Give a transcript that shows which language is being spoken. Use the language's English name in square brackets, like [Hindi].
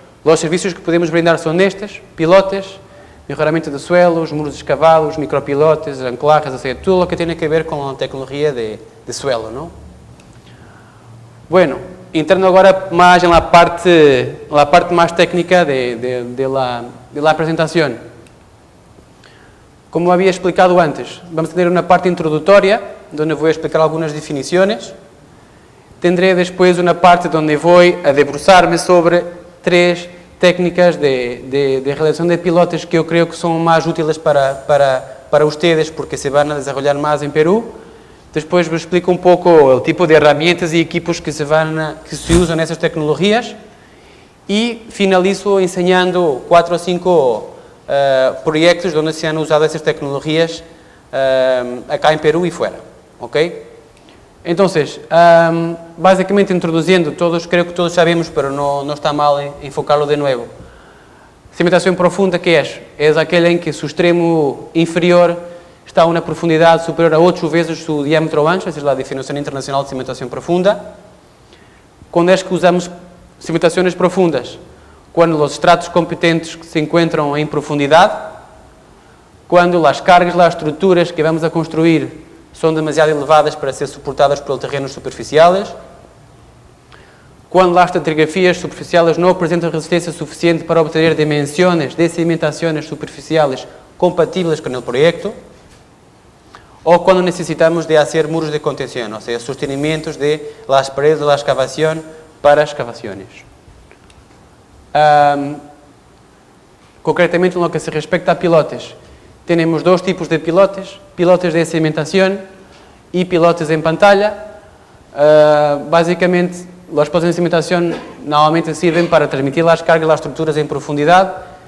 [Portuguese] Os serviços que podemos brindar são estes: pilotes, melhoramento [Spanish] de suelos, [Portuguese] muros escavados, [Spanish] micropilotes, anclajes, [Portuguese] ou seja, tudo o que tem a ver com a tecnologia de suelo, não? Bueno, entrando agora mais na parte mais técnica da apresentação. [Spanish] Como había explicado antes, vamos tener una parte introductoria, donde voy a explicar algunas definiciones. Tendré después una parte donde voy a [Portuguese] debruçarme [Spanish] sobre 3 técnicas de realización de pilotes que yo creo que son más útiles para ustedes, porque se van a desarrollar más en Perú. Después vos explico un poco el tipo de herramientas y equipos que se usan en esas tecnologías. Y finalizo enseñando 4 o 5 proyectos donde se han usado esas tecnologías acá en Perú y fuera, ¿ok? Entonces, básicamente introduciendo, creo que todos sabemos, pero no está mal enfocarlo de nuevo. Cimentación profunda, ¿qué es? Es aquella en que su extremo inferior está a una profundidad superior a 8 veces su diámetro ancho, esa es la definición internacional de cimentación profunda. ¿Cuándo es que usamos cimentaciones profundas? [Portuguese] Quando os estratos competentes se encontram em profundidade, quando as cargas, as estruturas que [Spanish] vamos a construir [Portuguese] são demasiado elevadas para ser suportadas por terrenos superficiais, quando as estratigrafias superficiais não apresentam resistência suficiente para obter dimensões de cimentações superficiais compatíveis com o projeto, ou quando necessitamos de fazer muros de contenção, ou seja, [Spanish] sostenimentos de las paredes de la excavación [Portuguese] para excavações. [Spanish] Concretamente, en lo que se respecta a pilotes, tenemos 2 tipos de pilotes: pilotes de cimentación y pilotes en pantalla. Básicamente, los pilotes de cimentación normalmente sirven para transmitir las cargas, las estructuras en profundidad.